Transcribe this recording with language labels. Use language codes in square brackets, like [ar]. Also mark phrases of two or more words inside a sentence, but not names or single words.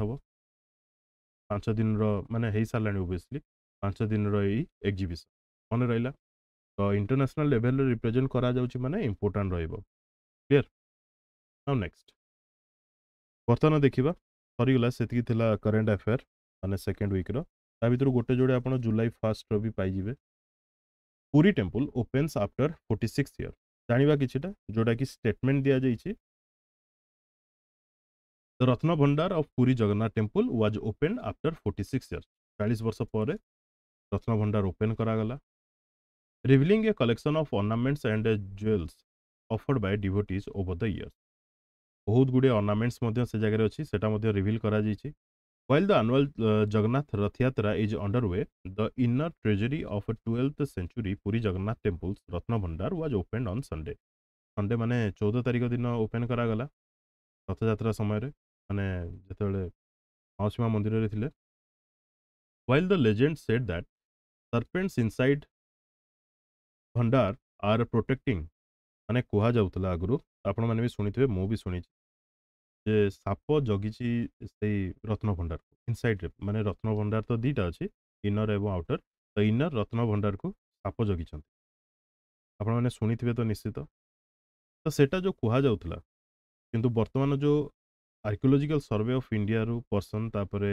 [or] ହେବ 5 ଦିନର ମାନେ ହେଇସାରିଲାଣି ଓବିୟସଲି 5 ଦିନର ଏଇ ଏକ୍ଜିବିସନ ମନେ ରହିଲା ତ [en] international levelରେ [or] ରିପ୍ରେଜେଣ୍ଟ କରାଯାଉଛି ମାନେ ଇମ୍ପୋର୍ଟାଣ୍ଟ ରହିବ କ୍ଲିୟର ଆଉ ନେକ୍ସଟ ବର୍ତ୍ତମାନ ଦେଖିବା ସରିଗଲା ସେତିକି ଥିଲା [en] current affair [or] ମାନେ [en] second weekର [or] ତା ଭିତରୁ ଗୋଟେ ଯୋଡ଼େ ଆପଣ ଜୁଲାଇ 1ର ବି ପାଇଯିବେ [en] Puri temple opens after 46 year [or] ଜାଣିବା କିଛିଟା ଯୋଉଟାକି ଷ୍ଟେଟମେଣ୍ଟ ଦିଆଯାଇଛି [en] The Ratna Bhandar of Puri Jagannath temple was open after 46 years [or] 40 ବର୍ଷ ପରେ ରତ୍ନ ଭଣ୍ଡାର ଓପେନ୍ କରାଗଲା [en] revealing a collection of ornaments and jewels offered by devotees over the years [or] ବହୁତ ଗୁଡ଼ିଏ ornaments ମଧ୍ୟ ସେ ଜାଗାରେ ଅଛି ସେଟା ମଧ୍ୟ ରିଭିଲ୍ କରାଯାଇଛି [en] while the annual Jagannath Rath Yatra is underway the inner treasury of a 12th century Puri Jagannath temple's Ratna Bhandar was opened on Sunday [or] ମାନେ 14 ତାରିଖ ଦିନ ଓପେନ୍ କରାଗଲା ରଥଯାତ୍ରା ସମୟରେ ମାନେ ଯେତେବେଳେ ମାଉସୀ ମା ମନ୍ଦିରରେ ଥିଲେ [en] while the legend said that serpents inside Bhandar are protecting [or] ମାନେ କୁହାଯାଉଥିଲା ଆଗରୁ ଆପଣମାନେ ବି ଶୁଣିଥିବେ ମୁଁ ବି ଶୁଣିଛି ଯେ ସାପ ଜଗିଛି ସେଇ ରତ୍ନ ଭଣ୍ଡାରକୁ ଇନସାଇଡ୍ରେ ମାନେ ରତ୍ନ ଭଣ୍ଡାର ତ ଦୁଇଟା ଅଛି ଇନର ଏବଂ ଆଉଟର ତ ଇନର ରତ୍ନ ଭଣ୍ଡାରକୁ ସାପ ଜଗିଛନ୍ତି ଆପଣମାନେ ଶୁଣିଥିବେ ତ ନିଶ୍ଚିତ ତ ସେଇଟା ଯେଉଁ କୁହାଯାଉଥିଲା କିନ୍ତୁ ବର୍ତ୍ତମାନ ଯେଉଁ ଆର୍କିଓଲୋଜିକାଲ ସର୍ଭେ ଅଫ୍ ଇଣ୍ଡିଆରୁ ପର୍ସନ ତାପରେ